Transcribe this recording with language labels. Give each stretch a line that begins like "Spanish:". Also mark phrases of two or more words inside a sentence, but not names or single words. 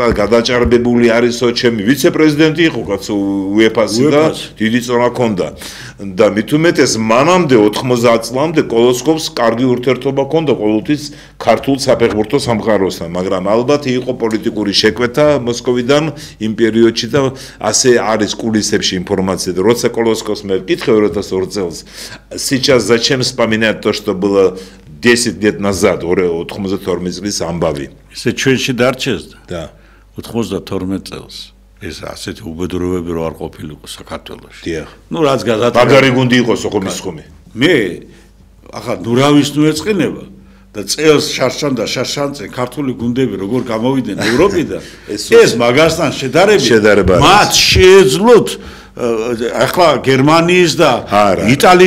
Georgian: გადაჭარბებული არისო ჩემი ვიცე-პრეზიდენტი იყო კაცო UEFA-ს და დიდი წონა ჰქონდა და მით უმეტეს მანამდე 90 წლამდე კოლოსკოვს კარგი ურთიერთობა ჰქონდა ყოველთვის ქართულ საფეხბურთო სამყაროსთან მაგრამ ალბათ იყო პოლიტიკური შეკვეთა მოსკოვიდან იმ პერიოდში და ასე არის კულისებში ინფორმაცია და როცა კოლოსკოვს მე ვკითხე 2002 წელს
Russian: сейчас зачем вспоминать то что было 10 лет назад
Georgian: 92 წლის ამბავი ესე ჩვენში დარჩეს და 92 წელს ეს ასეთი უბედურებები რო არ ყოფილიყო საქართველოში დიახ ნუ რაც გადაწყვეტა მაგარი გუნდი იყო სოხუმის ხუმი მე ახლა ნურავის ნუ ეწყინება და წელს შარშან და შარშანწენ ქართული გუნდები როგორ გამოვიდნენ ევროპიდან ეს მაგასთან შედარება მათ შეეძლოთ ახლა გერმანიის და იტალიის